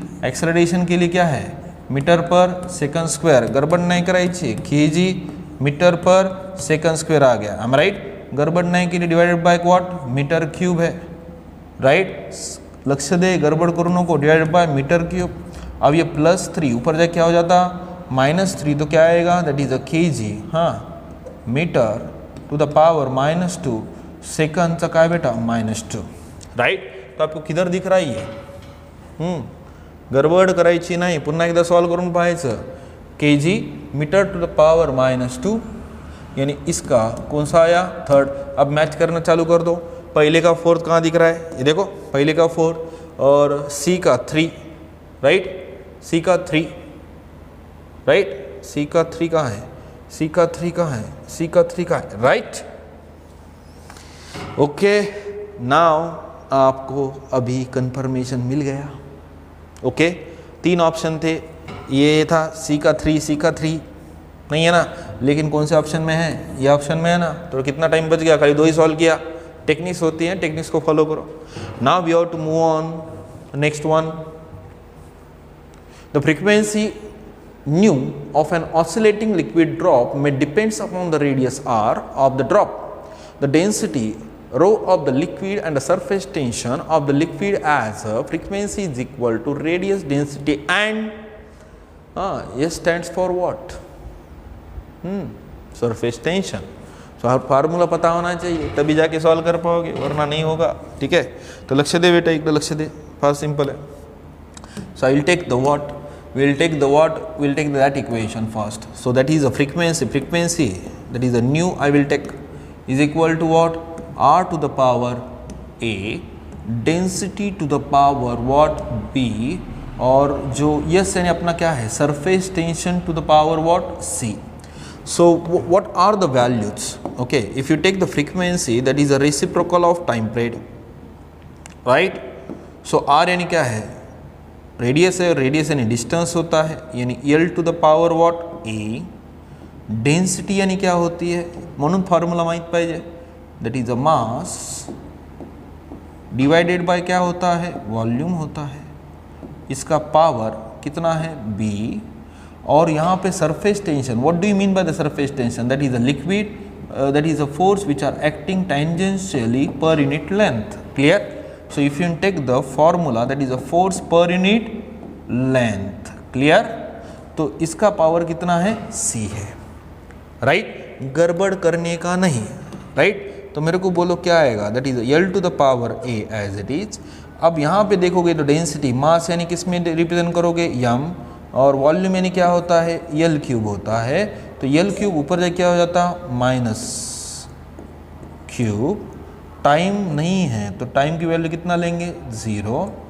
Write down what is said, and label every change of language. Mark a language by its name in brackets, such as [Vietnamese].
[Hindi] Acceleration के लिए क्या है? मीटर पर सेकंड स्क्वायर. [Marathi] गड़बड़ नहीं करायची, [Hindi] kg मीटर पर सेकंड स्क्वायर आ गया. हम राइट? गड़बड़ नहीं के लिए divided by what? Metre cube है, राइट? [Marathi] लक्ष्य दे, गड़बड़ करो नको. Divided by metre cube. [Hindi] अब ये +3 ऊपर जाके क्या हो जाता? -3. तो क्या आएगा? [English] That is a kg, हाँ metre to the power -2. [Marathi] सेकंडचा काय बेटा? -2, राइट? [Hindi] तो आपको किधर दिख रहा है ये? [Marathi] गडबड करायची नाही, पुन्हा एकदा सॉल्व करून पाहायचं. [Hindi] kg metre to the power -2, यानी इसका कौन सा आया? 3rd. अब मैच करना चालू कर दो. पहले का 4th कहाँ दिख रहा है? ये देखो, पहले का 4 और c का 3, राइट? c का 3, राइट? c का 3 कहाँ है? c का 3 कहाँ है? c का 3 कहाँ है? राइट? ओके, नाउ आपको अभी कंफर्मेशन मिल गया. ओके, 3 ऑप्शन थे, ये था c का 3, नहीं है ना, लेकिन कौन से ऑप्शन में है, ये ऑप्शन में है ना, तो कितना टाइम बच गया, खाली 2 ही सॉल्व किया। टेक्निक्स होती हैं, टेक्निक्स को फॉलो करो। [English] Now we have to move on next one. The frequency nu of an oscillating liquid drop may depends upon the radius r of the drop, the density rho of the liquid and the surface tension of the liquid as a frequency is equal to radius density and S stands for what? surface tension. [Hindi] so formula पता होना चाहिए तभी जाके solve कर पाओगे, वरना नहीं होगा। ठीक है, तो [Marathi] लक्ष्य दे बेटा, एकदम लक्ष्य दे, [Hindi] फास्ट सिंपल है। [English] so I will take the what, we'll take that equation first. So that is a frequency that is a nu I will take is equal to what, r to the power a, density to the power what, b, [Hindi] और जो yes यानी अपना क्या है, [English] surface tension to the power what, c. So what are the values? Okay, if you take the frequency that is a reciprocal of time period, right? [Hindi] So r यानी क्या है, radius है, रेडियस यानी distance होता है, यानी [English] L to the power what A. [Hindi] Density यानी क्या होती है, [Marathi] म्हणून फॉर्मूला माहित पाहिजे, [English] that is a mass divided by [Hindi] क्या होता है, वॉल्यूम होता है। इसका पावर कितना है, [English] B. और यहाँ पे surface tension, what do you mean by the surface tension, that is a liquid, that is a force which are acting tangentially per unit length. Clear? So if you take the formula, that is a force per unit length. Clear? [Hindi] तो इसका power कितना है, c है, right? गड़बड़ करने का नहीं, right? तो मेरे को बोलो क्या आएगा, [English] that is l to the power a as it is. [Hindi] अब यहाँ पे देखोगे तो डेंसिटी, मास यानी किस में रिप्रेजेंट करोगे, m, और वॉल्यूम यानी क्या होता है, l क्यूब होता है। तो l क्यूब ऊपर जाके क्या हो जाता, माइनस क्यूब। टाइम नहीं है तो टाइम की वैल्यू कितना लेंगे, 0।